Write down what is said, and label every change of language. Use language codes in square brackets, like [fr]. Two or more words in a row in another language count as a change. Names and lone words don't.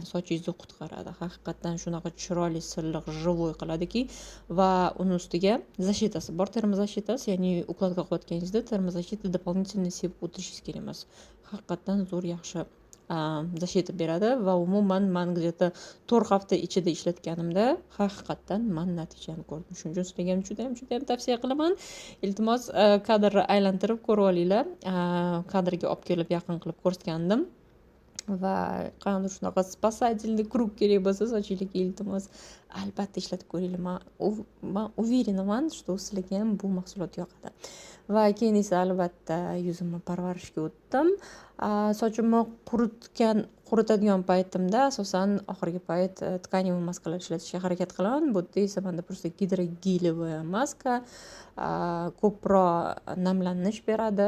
[uz] Sochingizni qutqaradi. Haqiqatdan shunaqa chiroyli, silliq, живой qiladiki va uni ustiga защитasi bor, termozashitasi, ya'ni ukladka qilayotganingizda termozashita дополнительно sepib o'tirishingiz kerak emas. Haqiqatdan zo'r, yaxshi защита beradi va umuman men где-то 4 hafta ichida ishlatganimda haqiqatdan men natijani ko'rdim. Shuning uchun sizlarga ham juda ham tavsiya qilaman. Iltimos kadrni aylantirib ko'rib olinglar. Kadrga olib kelib yaqin qilib ko'rsatgandim. Va qanday shunaqa [ru] спасательный kruг [uz] kerak bo'lsa sochingizga, iltimos albatta ishlatib ko'ringlar. Men увереnaman, что sizlarga ham bu mahsulot yoqadi. Va keyin esa albatta yuzimni parvarishga o'tdim. Sochimni quritadigan paytimda asosan oxirgi payt tkаневый maskalar ishlatishga harakat qilaman. Bu yerda esa menda просто gidrogелевая maska ko'proq namlanish beradi.